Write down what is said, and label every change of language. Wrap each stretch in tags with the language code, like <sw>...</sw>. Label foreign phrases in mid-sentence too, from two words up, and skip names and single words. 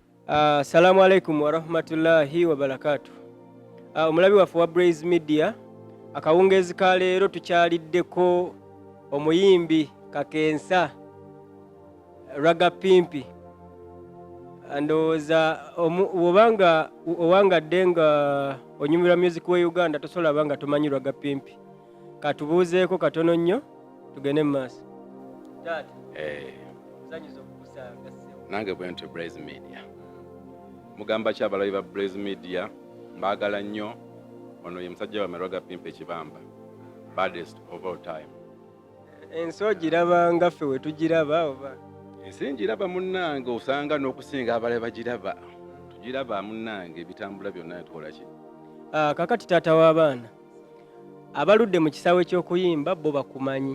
<ar>السلام عليكم ورحمة الله وبركاته.</ar> <lg>Omulabi waffe wa Brayz Media akawungeezi ka leero tukyaliddeko omuyimbi kakensa Ragga Pimpy. Ndowooza owangadde nga onyumirwa music we Uganda tosobola banga tumanyi Ragga Pimpy. Katubuuzeeko katono nnyo tugende mu maaso. Taata zanyiza okukusanga nange bwe nti Brayz Media mugamba ki abalabi ba Brayz Media mbaagala nnyo. Ono ye musajja wa Ragga Pimpy ekibamba</lg> <en>baddest of all time.</en> <lg>Ensi ogiraba nga ffe we tugiraba oba? Ensi ngiraba munnange osanga n'okusinga abalabi bagiraba. Tugiraba munnange ebitambula byonna tukola ki? Kakati taata w'abaana abaludde mu kisaawe ky'okuyimba bo bakumanyi.</lg>